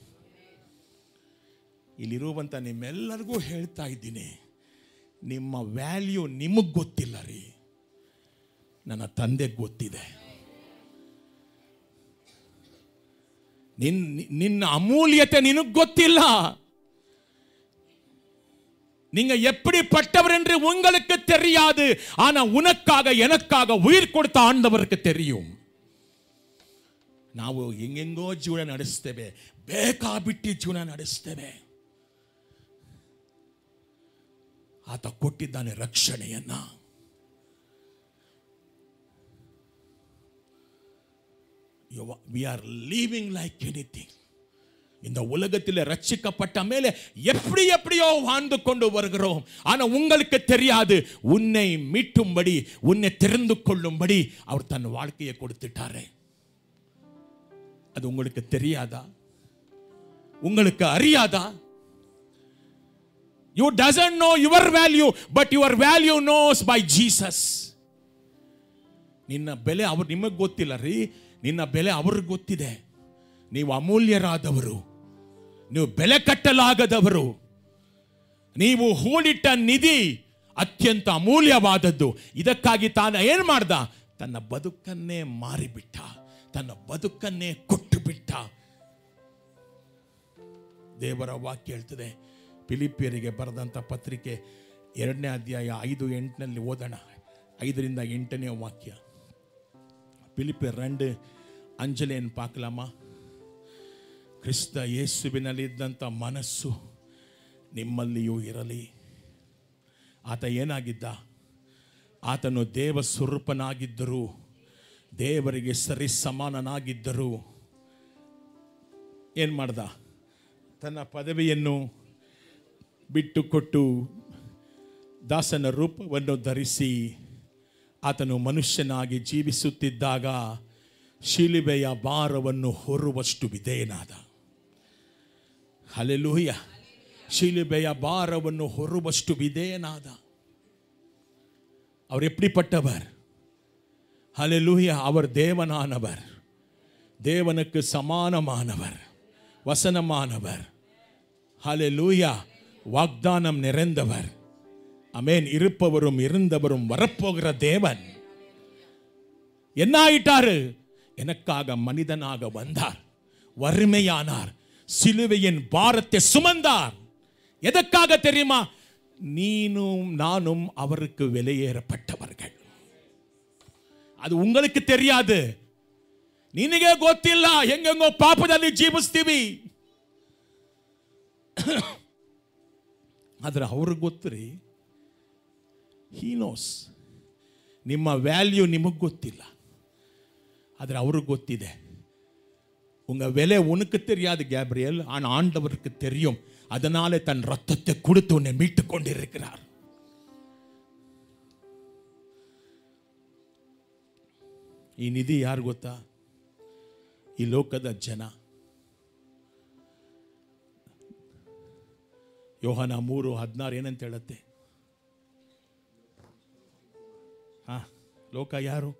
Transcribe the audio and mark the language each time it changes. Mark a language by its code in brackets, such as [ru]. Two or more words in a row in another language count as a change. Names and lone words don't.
[kn] ಇಲ್ಲಿರುವಂಥ ನಿಮ್ಮೆಲ್ಲರಿಗೂ ಹೇಳ್ತಾ ಇದ್ದೀನಿ, ನಿಮ್ಮ ವ್ಯಾಲ್ಯೂ ನಿಮಗೆ ಗೊತ್ತಿಲ್ಲ ರೀ, ನನ್ನ ತಂದೆಗೆ ಗೊತ್ತಿದೆ. ನಿನ್ನ ಅಮೂಲ್ಯತೆ ನಿನಗೆ ಗೊತ್ತಿಲ್ಲ. [ta] நீங்க எப்படிப்பட்டவர் என்று உங்களுக்கு தெரியாது. ஆனா உனக்காக எனக்காக உயிர் கொடுத்த ஆண்டவருக்கு தெரியும். [kn] ನಾವು ಹೆಂಗೆಂಗೋ ಜೀವನ ನಡೆಸ್ತೇವೆ, ಬೇಕಾಬಿಟ್ಟಿ ಜೀವನ ನಡೆಸ್ತೇವೆ. ಆತ ಕೊಟ್ಟಿದ್ದಾನೆ ರಕ್ಷಣೆಯನ್ನ. [en] We are living like anything. [ta] இந்த உலகத்தில் ரட்சிக்கப்பட்ட மேலே எப்படி எப்படியோ வாழ்ந்து கொண்டு வருகிறோம். ஆனா உங்களுக்கு தெரியாது, உன்னை மீட்டும்படி, உன்னை தெரிந்து கொள்ளும்படி அவர் தன் வாழ்க்கையை கொடுத்துட்டாரே. அது உங்களுக்கு தெரியாதா? உங்களுக்கு அறியாதா? [en] You doesn't know your value, but your value knows by Jesus. [kn] ನಿನ್ನ ಬೆಲೆ ಅವರು ನಿಮಗೆ ಗೊತ್ತಿಲ್ಲ ರೀ, ನಿನ್ನ ಬೆಲೆ ಅವ್ರಿಗೆ ಗೊತ್ತಿದೆ. ನೀವು ಅಮೂಲ್ಯರಾದವರು, ನೀವು ಬೆಲೆ ಕಟ್ಟಲಾಗದವರು. ನೀವು ಹೂಡಿಟ್ಟ ನಿಧಿ ಅತ್ಯಂತ ಅಮೂಲ್ಯವಾದದ್ದು. ಇದಕ್ಕಾಗಿ ತಾನು ಏನು ಮಾಡ್ದ? ತನ್ನ ಬದುಕನ್ನೇ ಮಾರಿಬಿಟ್ಟ, ತನ್ನ ಬದುಕನ್ನೇ ಕೊಟ್ಟು ಬಿಟ್ಟ. ದೇವರ ವಾಕ್ಯ ಹೇಳ್ತದೆ, ಫಿಲಿಪಿಯರಿಗೆ ಬರೆದಂಥ ಪತ್ರಿಕೆ 2ನೇ ಅಧ್ಯಾಯ 5:8 ಓದೋಣ. 5ರಿಂದ 8ನೇ ವಾಕ್ಯ. [ta] பிலிப்பியர் 2:5 பார்க்கலாமா? [kn] ಕ್ರಿಸ್ತ ಯೇಸುವಿನಲ್ಲಿದ್ದಂಥ ಮನಸ್ಸು ನಿಮ್ಮಲ್ಲಿಯೂ ಇರಲಿ. ಆತ ಏನಾಗಿದ್ದ? ಆತನು ದೇವ ಸ್ವರೂಪನಾಗಿದ್ದರು, ದೇವರಿಗೆ ಸರಿ ಸಮಾನನಾಗಿದ್ದರು. ಏನು ಮಾಡ್ದ? ತನ್ನ ಪದವಿಯನ್ನು ಬಿಟ್ಟುಕೊಟ್ಟು ದಾಸನ ರೂಪವನ್ನು ಧರಿಸಿ ಆತನು ಮನುಷ್ಯನಾಗಿ ಜೀವಿಸುತ್ತಿದ್ದಾಗ ಶಿಲುಬೆಯ ಭಾರವನ್ನು ಹೊರುವಷ್ಟು ವಿಧೇಯನಾದ. ಹಲ್ಲೆಲೂಯ. ಶಿಲುಬೆಯ ಭಾರವನ್ನು ಹೊರುವಷ್ಟು ವಿಧೇಯನಾದ. [ta] அவர் எப்படிப்பட்டவர்? ஹல்லேலூயா. அவர் தேவனானவர், தேவனுக்கு சமானமானவர், வசனமானவர். ஹல்லேலூயா. வாக்தானம் நிறைந்தவர். அமேன். இருப்பவரும் இருந்தவரும் வரப்போகிற தேவன். என்ன ஆயிட்டாரு? எனக்காக மனிதனாக வந்தார், வறுமையானார், சிலுவையின் பாரத்தை சுமந்தார். எதற்காக தெரியுமா? நீனும் நானும் அவருக்கு வெளியேறப்பட்டவர்கள். ಅದು உங்களுக்கு தெரியாது, [kn] ನಿನಗೆ ಗೊತ್ತಿಲ್ಲ. ಹೆಂಗೆಂಗೋ ಪಾಪದಲ್ಲಿ ಜೀವಿಸ್ತೀವಿ. ಆದ್ರೆ ಅವ್ರಿಗೆ ಗೊತ್ತುರಿ. [en] he knows. [kn] ನಿಮ್ಮ ವ್ಯಾಲ್ಯೂ ನಿಮಗೆ ಗೊತ್ತಿಲ್ಲ, ಆದರೆ ಅವ್ರಿಗೆ ಗೊತ್ತಿದೆ. [ta] உங்க விலை உனக்கு தெரியாது கேப்ரியல், ஆனா ஆண்டவருக்கு தெரியும். அதனாலே தன் ரத்தத்தை கொடுத்து உன்னை மீட்டு கொண்டிருக்கிறார். [kn] ಈ ನಿಧಿ ಯಾರು ಗೊತ್ತಾ? ಈ ಲೋಕದ ಜನ. ಯೋಹಾನ 3:16 ಏನಂತ ಹೇಳುತ್ತೆ? ಲೋಕ ಯಾರು?